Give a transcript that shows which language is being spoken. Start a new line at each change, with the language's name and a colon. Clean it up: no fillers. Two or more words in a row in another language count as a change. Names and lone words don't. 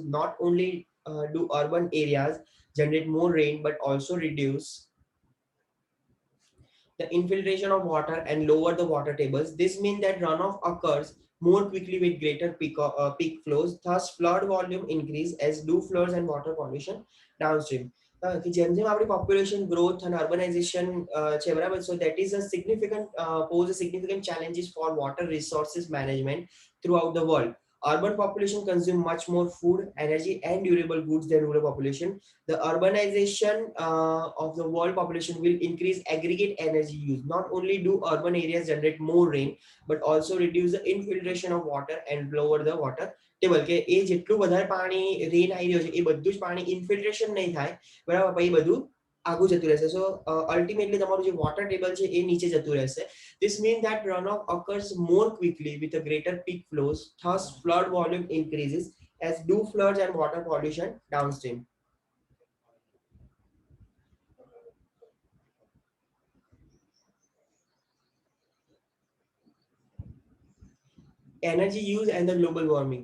English: Not only do urban areas generate more rain, but also reduce the infiltration of water and lower the water tables. This means that runoff occurs more quickly with greater peak flows. Thus, flood volume increase as do floods and water pollution downstream.
Gujarati: કે જેમ જેમ આપણી
English: population growth and urbanization
Gujarati: છે બરાબર,
English: so that is a significant pose a significant challenges for water resources management throughout the world. Urban population consume much more food, energy, and durable goods than rural population. The urbanization of the world population will increase aggregate energy use. Not only do urban areas generate more rain, but also reduce the infiltration of water and lower the water table.
Gujarati: કે એ જેટલું વધારે પાણી રેન આવી રહ્યો છે એ બધું જ પાણી ઇન્ફિલ્ટ્રેશન નહીં થાય, બરાબર, પછી બધું આગું જતું રહેશે.
English: so ultimately
Gujarati: તમારું જે
English: water table
Gujarati: છે એ નીચે જતું રહેશે.
English: This means that runoff occurs more quickly with a greater peak flows. Thus, flood volume increases as do floods and water pollution downstream. Energy use and the global warming.